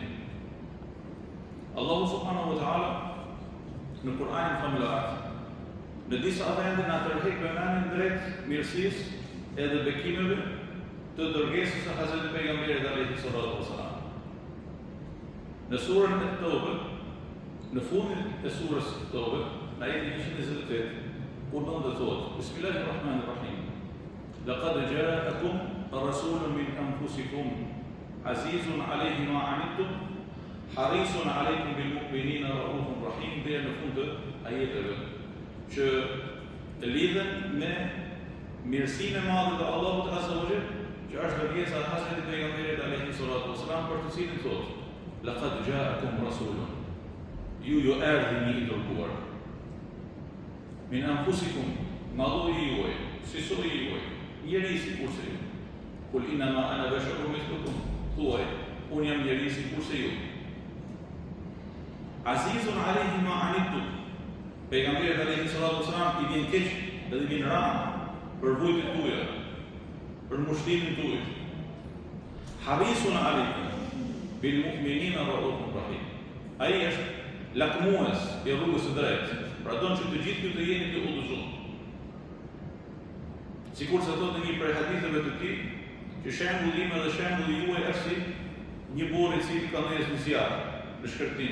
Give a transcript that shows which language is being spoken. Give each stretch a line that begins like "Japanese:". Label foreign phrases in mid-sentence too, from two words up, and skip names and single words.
Albanian: Allahu
Arabic: سبحانه وتعالى
Albanian: në Kur'anin famullar në disa vende na tërheq vëmendjen drejt mirësisë edhe bekimeve të dërgesës së Hazreti pejgamberit
Arabic: عليه الصلاة والسلام.
Albanian: Në surën e Tobe, në fundin e surës Tobe, në ajetin 128, kur do të thotë:
Arabic: بسم الله الرحمن الرحيم. لقد جاءكم رسول من أنفسكم عزيز عليه ما عنتم حريص عليكم بالمؤمنين رءوف رحيم.
Albanian: Dhe në fund të ajeteve që lidhen me mirësinë e madhe të Allahut
Arabic: عز وجل,
Albanian: që është dërgesa e Hazreti pejgamberit
Arabic: عليه الصلاة والسلام,
Albanian: për të cilin thotë:
Arabic: لقد جاءكم رسول,
Albanian: ju erdhi një i dërguar,
Arabic: من أنفسكم,
Albanian: nga lloji juaj, si soi juaj, njeri si kurse ju.
Arabic: قل إنما أنا بشر مثلكم,
Albanian: thuaj, unë jam njeri si kurse ju.
Arabic: عزيز عليه ما عنتم,
Albanian: pejgamberi
Arabic: عليه الصلاة والسلام
Albanian: i vjen keq dhe i vjen ran për vujtjet tuaja, për mushtimin tuaj.
Arabic: حريص عليكم بالمؤمنين رءوف رحيم.
Albanian: Ai është lakmues i rrugës së drejtë, pra don që të gjithë ju të jeni të udhëzuar. Sikur se thotë një prej haditheve të tij, që shembulli im dhe shembulli juaj është si një burr i cili ka ndjesë në zjarr, në shkërtim.